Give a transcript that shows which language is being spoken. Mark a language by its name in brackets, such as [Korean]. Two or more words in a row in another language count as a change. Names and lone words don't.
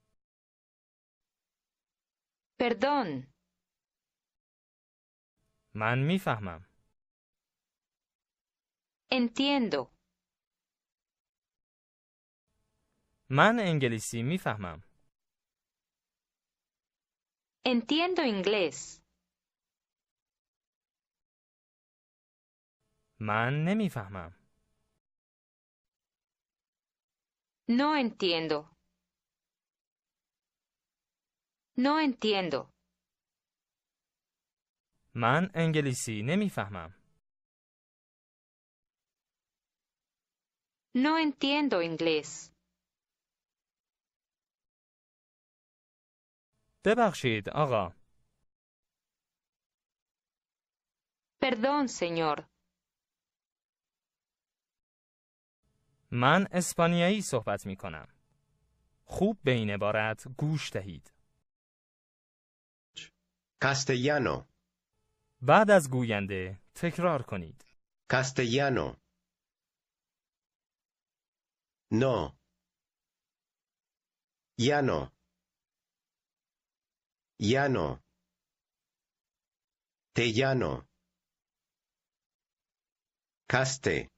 [Spanish] Perdón. [Persian] من میفهمم. [Spanish] Entiendo. [Persian] من انگلیسی میفهمم. [Spanish] Entiendo inglés. [Persian] من نمیفهمم. [Spanish] No entiendo. No entiendo. [Persian] من انگلیسی نمیفهمم. [Spanish] No entiendo inglés. [Persian] ببخشید آقا. [Spanish] Perdón, señor. [Persian] من اسپانیایی صحبت می کنم. خوب به این عبارت گوش دهید. [Spanish] Castellano. [Persian] بعد از گوینده تکرار کنید. [Spanish] Castellano. No. Llano. Llano. Te llano. Caste.